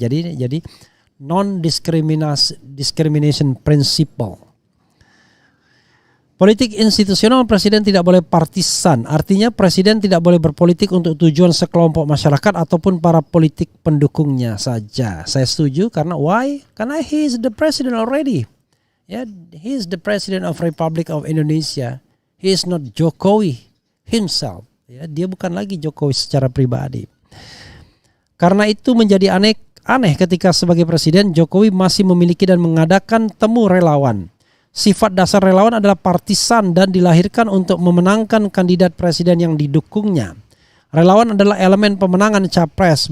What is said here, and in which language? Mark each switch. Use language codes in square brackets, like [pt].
[id] Jadi non-discrimination principle. Politik institusional presiden tidak boleh partisan. Artinya presiden tidak boleh berpolitik untuk tujuan sekelompok masyarakat ataupun para politik pendukungnya saja. Saya setuju karena why? [en] Karena he is the president already. Yeah, he is the president of Republic of Indonesia. He is not Jokowi himself. [id] Ya, dia bukan lagi Jokowi secara pribadi. Karena itu menjadi aneh ketika sebagai presiden Jokowi masih memiliki dan mengadakan temu relawan. Sifat dasar relawan adalah partisan dan dilahirkan untuk memenangkan kandidat presiden yang didukungnya. Relawan adalah elemen pemenangan capres.